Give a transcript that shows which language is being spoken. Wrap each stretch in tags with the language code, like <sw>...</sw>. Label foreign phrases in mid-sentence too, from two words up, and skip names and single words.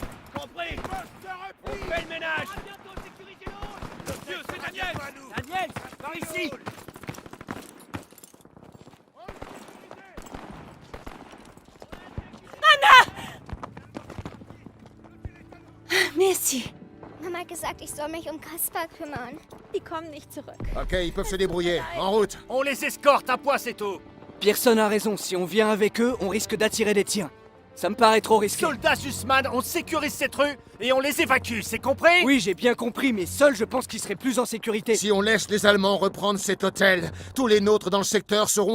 <fr>Compris. On fait le ménage. Monsieur, c'est Daniel. Daniel, par ici. Merci.</fr> <de>Mama hat gesagt, ich soll mich um Kaspar kümmern. Die kommen nicht zurück.</de> <fr>Ok, ils peuvent se débrouiller. En route. On les escorte, un point c'est tout. Pearson a raison, si on vient avec eux, on risque d'attirer des tiens. Ça me paraît trop risqué. Soldats Sussman, on sécurise cette rue et on les évacue, c'est compris? Oui, j'ai bien compris, mais seul, je pense qu'ils seraient plus en sécurité. Si on laisse les Allemands reprendre cet hôtel, tous les nôtres dans le secteur seront en</fr>